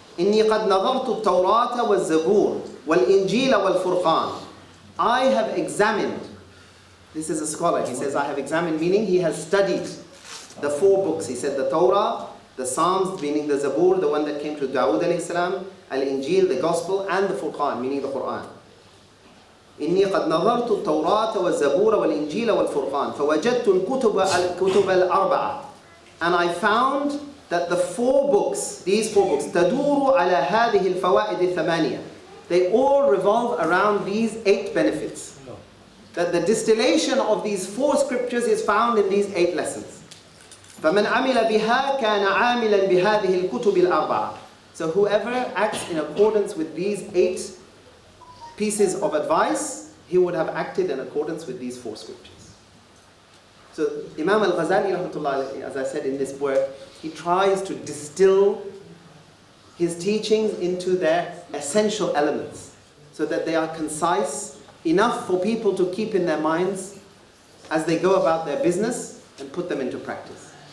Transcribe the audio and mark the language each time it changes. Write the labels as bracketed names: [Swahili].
[Arabic] إِنِّي قَدْ نَظَرْتُ التَّوْرَاةَ وَالزَّبُورَ وَالْإِنْجِيلَ وَالْفُرْقَانَ. [English] I have examined, this is a scholar, he says I have examined, meaning he has studied the 4 books. He said the Torah, The Psalms, meaning the Zabur, the one that came to Dawood alayhi salam, Al-Injil, the Gospel, and the Furqan, meaning the Qur'an. [Arabic] إني قد نظرت التوراة والزبور والإنجيل والفرقان فوجدت الكتب الأربعة. [English] And I found that the four books, these four books, [Arabic] تدور على هذه الفوائد الثمانية. [English] They all revolve around these 8 benefits. That the distillation of these 4 scriptures is found in these 8 lessons. [Arabic] فمن عمل بها كان عاملا بهذه الكتب الأربعة. [English] So whoever acts in accordance with these 8 pieces of advice, he would have acted in accordance with these 4 scriptures. So Imam Al-Ghazali rahmatullah, as I said in this work, he tries to distill his teachings into their essential elements so that they are concise, enough for people to keep in their minds as they go about their business and put them into practice.